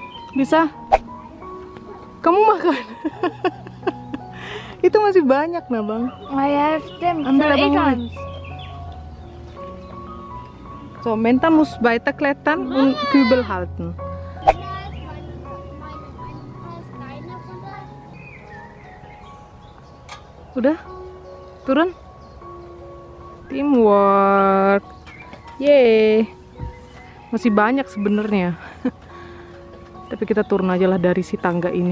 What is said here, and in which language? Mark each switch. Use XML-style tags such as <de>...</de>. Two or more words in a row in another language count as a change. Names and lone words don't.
<id>Bisa? Kamu makan? Itu masih banyak nah bang.</id> <de>Ah ja, stimmt.</de> <id>Ambil</id> <de>Soll ich</de> <id>abang</id> <de>eins? So, Menta muss weiterklettern und Kübel halten.</de> <id>Udah? Turun? Teamwork. Yeay. Masih banyak sebenarnya. Tapi kita turun aja lah dari si tangga ini.</id>